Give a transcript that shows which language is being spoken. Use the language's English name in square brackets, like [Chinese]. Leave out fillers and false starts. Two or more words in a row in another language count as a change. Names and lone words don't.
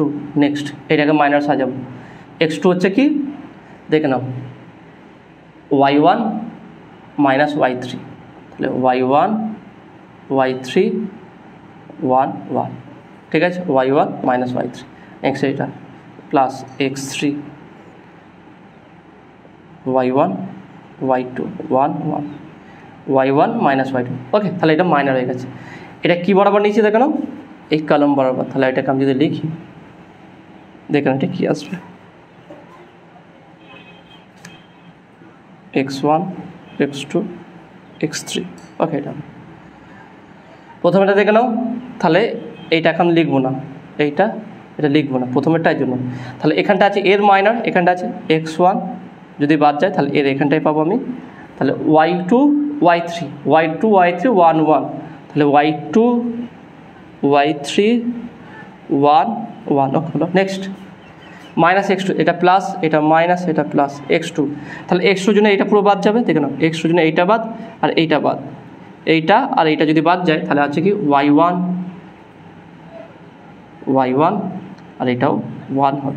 [Bangla] নেক্সট এটাকে মাইনার সাজাবো, x2 হচ্ছে কি দেখে নাও y1 মাইনাস y3, তাহলে y1 y3 1 1, ঠিক আছে, y1 মাইনাস y3, নেক্সট এটা প্লাস x3 y1 y2 1 1, y1 মাইনাস y2। ওকে, তাহলে এটা মাইনার হয়ে গেছে। এটা কি বরাবর নিচে দেখে নাও, এই কলম বরাবর। তাহলে এটাকে আমি যদি লিখি, দেখেন এটা কি আসবে, x1 x2 x3। ওকে, এটা প্রথমে এটা দেখে নাও। তাহলে এইটা এখন লিখবো না, এটা লিখবো না প্রথমেরটার জন্য। তাহলে এখানটা আছে এর মাইনার, এখানটা আছে x1, যদি বাদ যায় তাহলে এর এখানটাই পাবো আমি। তাহলে y2 y3 1 1, তাহলে y2 y3 1 1। ওকে, হলো। [English] next minus x2, [Bangla] এটা প্লাস, এটা মাইনাস, এটা প্লাস x2। তাহলে x2 জন্য এইটা পুরো বাদ যাবে, দেখে নাও x2 জন্য এইটা বাদ আর এইটা বাদ, এইটা আর এইটা যদি বাদ যায় তাহলে আছে কি y1 আর এটাও 1 হবে।